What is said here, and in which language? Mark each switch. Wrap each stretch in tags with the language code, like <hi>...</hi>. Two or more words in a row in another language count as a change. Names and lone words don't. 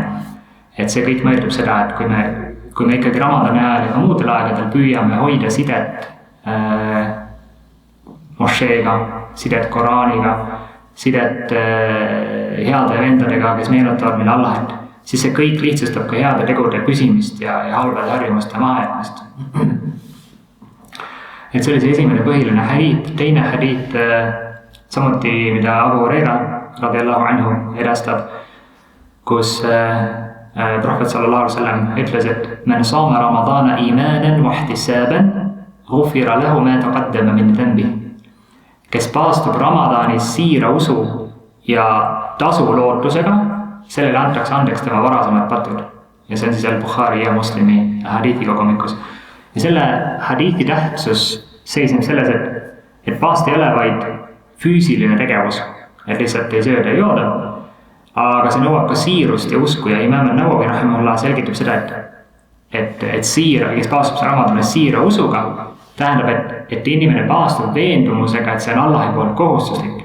<et>Et see kõik mõjutab seda, et kui me ikkagi Ramadani ajal ja muudel aegadel püüame hoida sidet mošeega, sidet Koraaniga, sidet heade vendadega, kes meenutavad meile Allahit, siis see kõik lihtsustab ka heade tegude püsimist ja halvade harjumuste mahajätmist. Et see oli see esimene põhiline hadiith. Teine hadiith samuti, mida Abu Huraira</et> <ar>رضي الله عنه</ar> <et>edastab, kus Prohvet</et> <ar>صلى الله عليه وسلم</ar> <et>ütles, et</et> <ar>من صام رمضان إيمانا واحتسابا غفر له ما تقدم من ذنبه.</ar> <et>Kes paastub Ramadanis siira usu ja tasu lootusega, sellele antakse andeks tema varasemad patud. Ja see on siis Al-Bukhari ja Muslimi hadiithi kogumikus. Ja selle hadiithi tähtsus seisneb selles, et paast ei ole vaid füüsiline tegevus, et lihtsalt ei sööda ja jooda, aga see nõuab ka siirust ja usku ja Imam Nawawi rahimahullah selgitab seda, et siira, kes paastub Ramadani siira usuga, tähendab, et inimene paastub veendumusega, et see on Allahi poolt kohustuslik.</et>